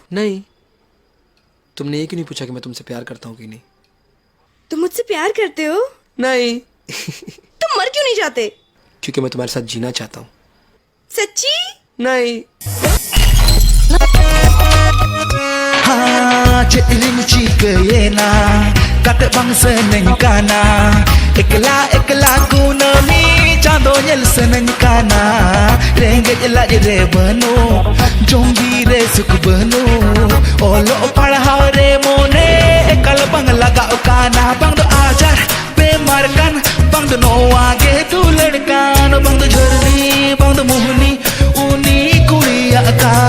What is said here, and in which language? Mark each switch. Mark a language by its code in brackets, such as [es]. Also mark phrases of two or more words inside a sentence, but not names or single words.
[hi] नहीं। तुमने ये क्यों नहीं पूछा कि मैं तुमसे प्यार करता हूँ कि नहीं? तुम मुझसे प्यार करते हो? नहीं। तुम मर क्यों नहीं जाते? क्योंकि मैं तुम्हारे साथ जीना चाहता हूँ। सच्ची? नहीं। [sat] Iling chika yena kat bang seneng kana ekla ekla guna mi chando nyel seneng kana renget la re banu jongi re suk banu olo padhaw re mone ekal bang laga kana bang do ajar bemar kan bang do no age tu ladkan bang do jharni bang do mohni uni kuriya ka।